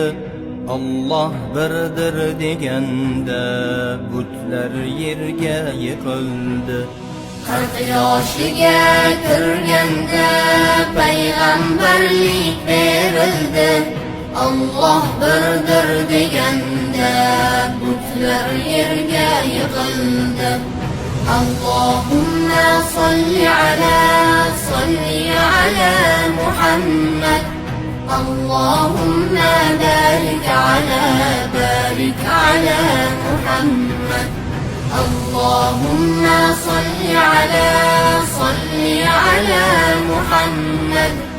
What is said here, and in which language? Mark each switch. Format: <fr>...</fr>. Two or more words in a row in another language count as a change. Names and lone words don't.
<uz>Allah birdir deganda butlar yerga yiqildi. 40 yoshiga kirganda payg'ambarlik berildi. Allah birdir deganda butlar yerga yiqildi.</uz> <ar>اللهم صل على محمد. اللهم بارك على محمد. اللهم صل على محمد.</ar>